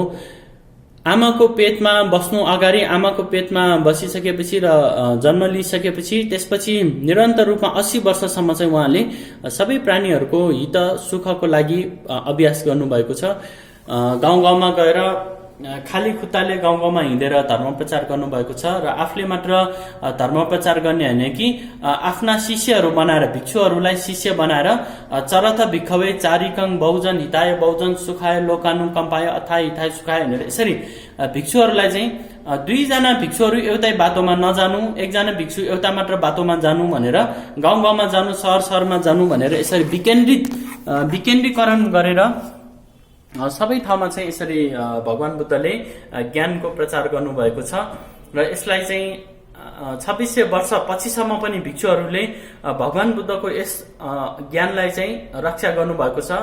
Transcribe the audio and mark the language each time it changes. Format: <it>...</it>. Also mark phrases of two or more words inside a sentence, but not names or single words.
<ne>आमाको पेटमा बस्नु अगाडि, आमाको पेटमा बसिसकेपछि र जन्म लिइसकेपछि त्यसपछि निरन्तर रूपमा 80 वर्षसम्म चाहिँ उहाँले सबै प्राणीहरूको हित सुखको लागि अभ्यास गर्नुभएको छ। गाउँ गाउँमा गएर खाली खुट्टाले गाउँ गाउँमा हिँडेर धर्म प्रचार गर्नुभएको छ र आफूले मात्र धर्म प्रचार गर्ने होइन कि आफ्ना शिष्यहरू बनाएर भिक्षुहरूलाई शिष्य बनाएर</ne> <pi>चरथ भिक्षवे चारिकङ बहुजन हिताय बहुजन सुखाय लोकानु कम्पाय अथाय हिताय सुखाय भनेर</pi> <ne>यसरी भिक्षुहरूलाई चाहिँ दुईजना भिक्षुहरू एउटै बाटोमा नजानु, एकजना भिक्षु एउटा मात्र बाटोमा जानु भनेर, गाउँ गाउँमा जानु, सहर सहरमा जानु भनेर यसरी विकेन्द्रीकरण गरेर सबै ठाउँमा चाहिँ यसरी भगवान बुद्धले ज्ञानको प्रचार गर्नुभएको छ र यसलाई चाहिँ 2600 वर्ष पछिसम्म पनि भिक्षुहरूले भगवान बुद्धको यस ज्ञानलाई चाहिँ रक्षा गर्नुभएको छ।</ne>